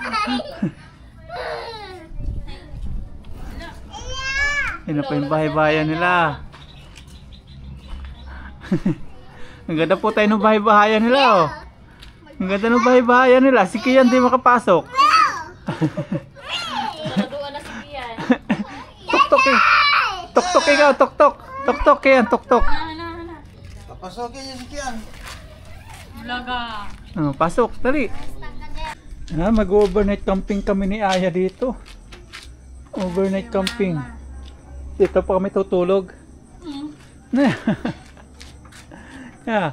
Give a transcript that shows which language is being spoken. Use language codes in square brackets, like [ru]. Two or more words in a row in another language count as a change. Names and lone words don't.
[tl] Yun na po yung bahay-bahayan nila. Ang ganda po tayo ng bahay-bahayan nila, oh. Ang ganda ng bahay-bahayan nila. Si Kian di makapasok. Naduwa na si Kian. Tok-tok eh. Tok-tok ikaw, tok-tok. Tok-tok Kian, tok-tok. Papasokin niyo si Kian. Vloga. Pasok, dali. Mag- [en] overnight camping [tl] kami ni Aya dito. [en] Overnight camping. [tl] Dito pa kami tutulog. Yeah.